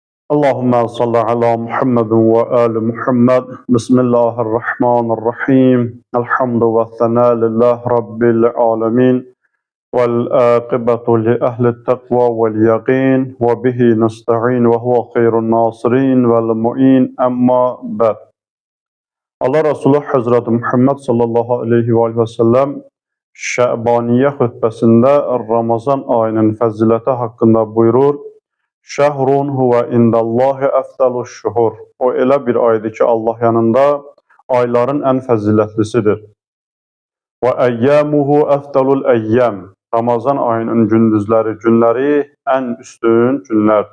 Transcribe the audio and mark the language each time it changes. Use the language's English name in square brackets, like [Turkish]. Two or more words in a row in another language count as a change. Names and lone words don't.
[Arabic] اللهم صل على محمد وآل محمد. بسم الله الرحمن الرحيم. الحمد والثناء لله رب العالمين. والعاقبة لأهل التقوى واليقين. وبه نستعين وهو خير الناصرين والمعين. أما بعد. [Azerbaijani] Allah Resulü Hazreti Muhammed [Arabic] صلى الله عليه وسلم [Azerbaijani] Şəbaniyə xutbəsində Ramazan ayının fəziləti haqqında buyurur. [Arabic] شهر هو عند الله أفضل الشهور. [Azerbaijani] O elə bir aydır ki, Allah yanında ayların ən fəzilətlisidir. [Arabic] وأيامه أفضل الأيام. [Azerbaijani] Ramazan ayının gündüzləri, günləri ən üstün günlərdir.